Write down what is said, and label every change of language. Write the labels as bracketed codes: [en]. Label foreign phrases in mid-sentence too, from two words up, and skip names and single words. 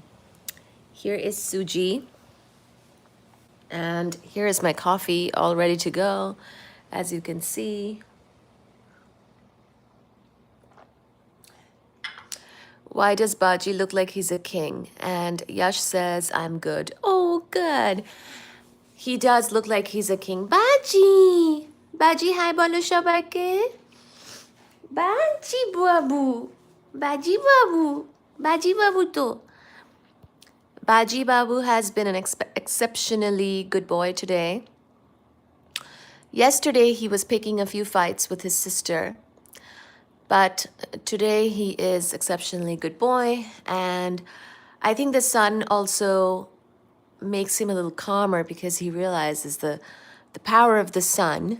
[en] Here is Suji, and here is my coffee all ready to go, as you can see. Why does Baji look like he's a king? And Yash says, I'm good. Oh, good. He does look like he's a king. [bn] Baji! Baji, hi bolo shobaike. [en] Baji babu. Baji babu. Baji babu to. Baji babu has been an exceptionally good boy today. Yesterday, he was picking a few fights with his sister. But today he is exceptionally good boy, and I think the sun also makes him a little calmer because he realizes the power of the sun.